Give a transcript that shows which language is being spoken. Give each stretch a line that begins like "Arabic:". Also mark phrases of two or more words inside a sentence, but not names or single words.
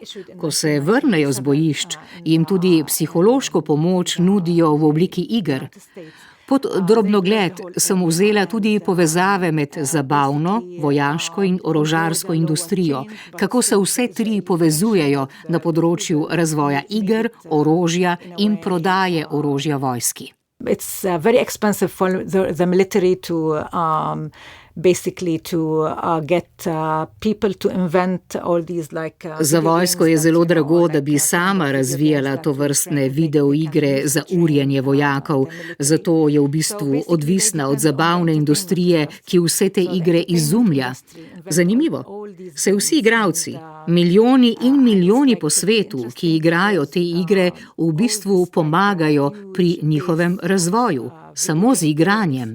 Slovenian: Ko se vrnejo z bojišč, jim tudi psihološko pomoč nudijo v obliki iger. Pod drobnogled sem vzela tudi povezave med zabavno, vojaško in orožarsko industrijo, kako se vse tri povezujejo na področju razvoja iger, orožja in prodaje orožja vojski.
English: It's very expensive for the military to basically to get people to invent all these like
Slovenian: Za vojsko je zelo drago, da bi sama razvijala tovrstne videoigre za urjenje vojakov, zato je v bistvu odvisna od zabavne industrije, ki vse te igre izumlja. Zanimivo, se vsi igralci, milijoni in milijoni po svetu, ki igrajo te igre, v bistvu pomagajo pri njihovem razvoju, samo z igranjem.